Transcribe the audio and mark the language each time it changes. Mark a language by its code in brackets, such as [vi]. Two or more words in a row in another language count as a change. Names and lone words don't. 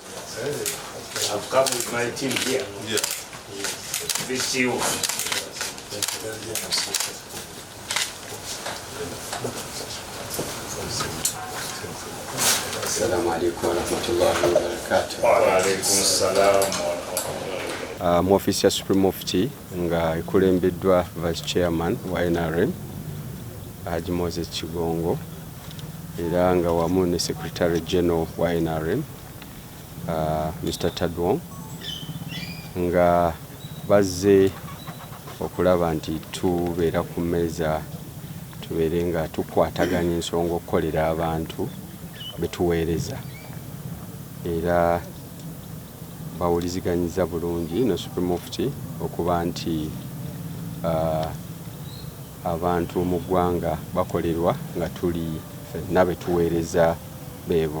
[en] I've come with my team here. Yeah. Visit you. [ar] السلام عليكم ورحمة الله وبركاته. وعليكم السلام. [lg] Mu office ya Supreme Mufti nga ekulembeddwa [en] Vice Chairman [lg] wa NRM Haji Moses Kigongo era nga wamu ne [en] Secretary General [lg] wa NRM Mr. Tadwong nga bazze okulaba nti tubeera ku mmeeza tubeere nga tukwataganya ensonga okukolera abantu betuweereza era bawuliziganyiza bulungi ne Supreme Mufti okuba nti abantu mu ggwanga bakolerwa nga tuli ffenna betuweereza beebo.